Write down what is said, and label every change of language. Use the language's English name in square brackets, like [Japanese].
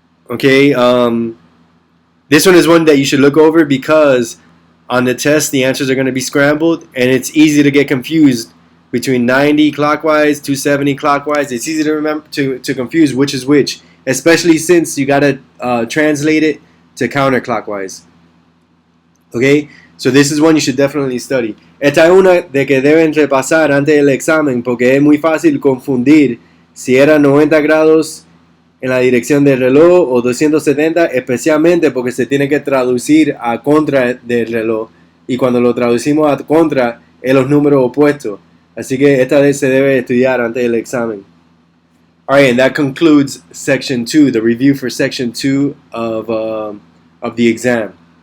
[English] Okay, this one is one that you should look over because on the test the answers are going to be scrambled and it's easy to get confused between 90 clockwise, 270 clockwise. It's easy to remember to confuse which is which, especially since you got to translate it to counterclockwise. Okay, so this is one you should definitely study. [Spanish] Esta es una de que deben repasar antes del examen porque es muy fácil confundir si era 90 grados en la dirección del reloj o 270, especialmente porque se tiene que traducir a contra del reloj y cuando lo traducimos a contra es los números opuestos. Así que esta vez se debe estudiar antes del examen. [English] Alright, and that concludes section 2, the review for section 2 of the exam.